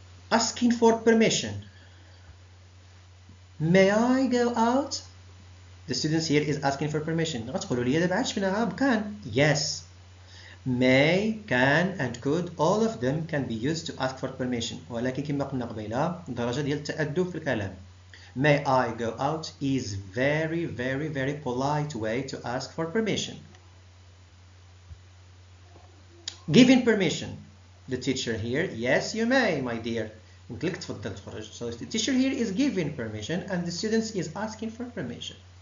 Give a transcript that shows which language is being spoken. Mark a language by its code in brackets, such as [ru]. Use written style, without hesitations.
[en] Asking for permission. may I go out? The students here is asking for permission. [ar] غتقولوا لي دابا عاد شفناها بكان. Yes. [en] May, can and could, all of them can be used to ask for permission. [ar] ولكن كما قلنا قبيلة درجة ديال التأدب في الكلام. [en] May I go out is very polite way to ask for permission. Giving permission. The teacher here, yes you may my dear. [ar] قلت لك تفضل تخرج. [en] So the teacher here is giving permission and the students is asking for permission.